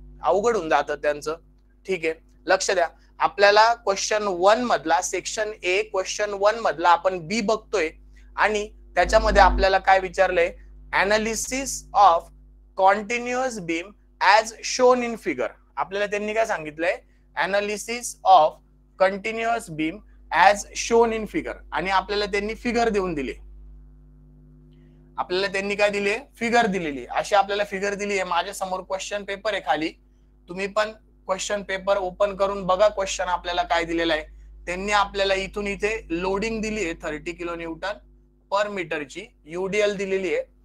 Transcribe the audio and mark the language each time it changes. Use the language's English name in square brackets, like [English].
[Marathi] अवघड होऊन जातं त्यांचं. ठीक आहे, लक्ष द्या. आपल्याला क्वेश्चन 1 मधला सेक्शन ए क्वेश्चन 1 मधला आपण बी बघतोय आणि त्याच्यामध्ये आपल्याला काय विचारलंय? [English] Analysis of continuous beam as shown in figure. [Marathi] आपल्याला त्यांनी काय सांगितलंय? [English] Analysis of continuous beam as shown in figure. [Marathi] आणि आपल्याला त्यांनी फिगर देऊन दिली. आपल्याला त्यांनी काय दिले? फिगर दिलेली. अशी आपल्याला फिगर दिली आहे. माझ्या समोर क्वेश्चन पेपर आहे खाली. तुम्ही पण क्वेश्चन पेपर ओपन करून बघा क्वेश्चन आपल्याला काय दिलेला आहे. त्यांनी आपल्याला इथून इथे लोडिंग दिली आहे 30 किलो न्यूटन पर मीटरची, यूडीएल दिलेली आहे.